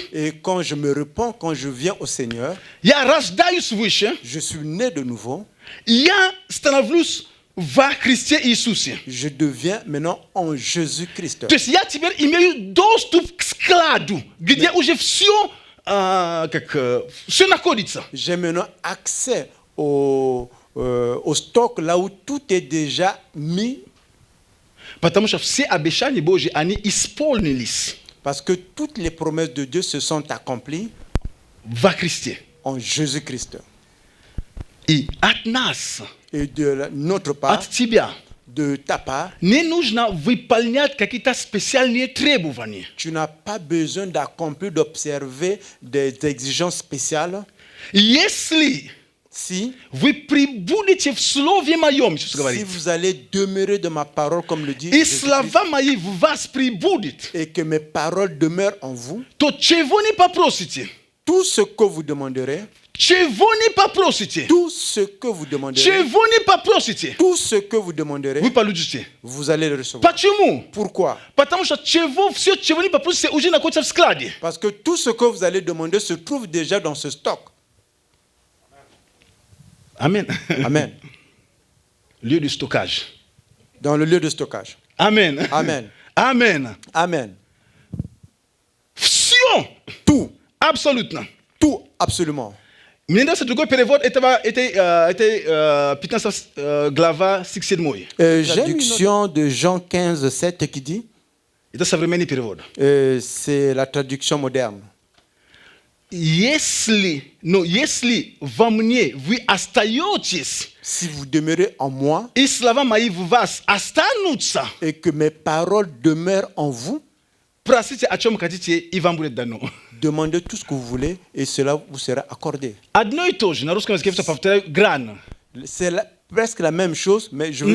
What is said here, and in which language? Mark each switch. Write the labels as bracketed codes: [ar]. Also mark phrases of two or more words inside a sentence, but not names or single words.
[fr] et quand je me répands, quand je viens au Seigneur, [ru] я рождаюсь свыше, [fr] je suis né de nouveau, [ru] я становлюсь во Христе Иисусе. [fr] je deviens maintenant en Jésus-Christ. [ru] То есть я теперь имею доступ к складу, где уже все, все находится. [fr] J'ai maintenant accès au stock là où tout est déjà mis. [ru] Потому что все обещания Божьи, они исполнились [fr] Parce que toutes les promesses de Dieu se sont accomplies [ru] во Христе. [fr] en Jésus-Christ. [ru] И от нас, [fr] Et de notre part, [ru] от тебя, [fr] de ta part, [ru] не нужно выполнять какие-то специальные требования. [fr] tu n'as pas besoin d'accomplir, d'observer des exigences spéciales. [ru] Если [fr] Si [ru] вы прибудете в Слове Моем, Иисус [fr] Si [ru] говорит, [fr] vous allez demeurer de ma parole, comme le dit [ru] и [fr] Jésus-Christ, [ru] слова мои в вас прибудет, [fr] et que mes paroles demeurent en vous, [ru] то чего не попросите, [fr] tout ce que vous demanderez, [ru] чего не попросите, [fr] tout ce que vous demanderez, [ru] чего не попросите, [fr] tout ce que vous demanderez, [ru] вы получите. [fr] vous allez le recevoir. [ru] Почему? [fr] Pourquoi? [ru] Потому что все, чего не попросите, уже находится в складе. [fr] Parce que tout ce que vous allez demander se trouve déjà dans ce stock. Amen. Amen. Lieu de stockage. Dans le lieu de stockage. Amen. Amen. Amen. Amen. [ru] Все. [fr] Tout. [ru] Абсолютно. [fr] Tout, absolument. [ru] Мне нравится другой перевод этого 15 глава 6-7. [fr] Traduction de Jean 15, 7 qui dit, [ru] Это современный перевод. [fr] c'est la traduction moderne. [ru] Если во мне вы остаетесь, [fr] Si vous demeurez en moi [ru] и слова мои в вас останутся, [fr] et que mes paroles demeurent en vous, [ru] просите о чем хотите, и вам будет дано. [fr] demandez tout ce que vous voulez et cela vous sera accordé. [ru] Одно и то же, на русском языке я повторяю, грань. [fr] C'est presque la même chose, mais je veux